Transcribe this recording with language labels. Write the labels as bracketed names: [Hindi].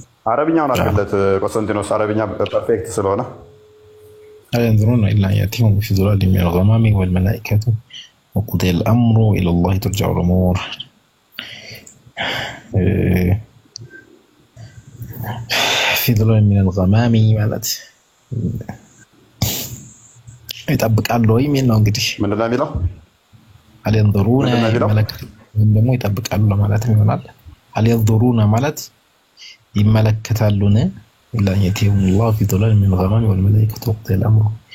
[Amharic] አረብኛውን አድርገለት ቆስጠንጢኖስ። አረብኛ ፐርፌክት ስለሆነ [Arabic] ينظرون إلا أن يأتيهم في ظلال من الغمام والملائكة وقضي الأمر إلى الله ترجع الأمور. في ظلال من الغمام [Amharic] ማለት ይጠብቃሉ ወይ ምን ነው እንግዲህ ምንድን ነው የሚለው? [Arabic] هل ينظرون [Amharic] ደግሞ ይጠብቃሉ ማለት ይሆናል። [Arabic] هل ينظرون [Amharic] ማለት ይመለከታሉን [Arabic] إلا أن يأتيهم الله في ظلال من الغمام والملائكة وقضي الأمر.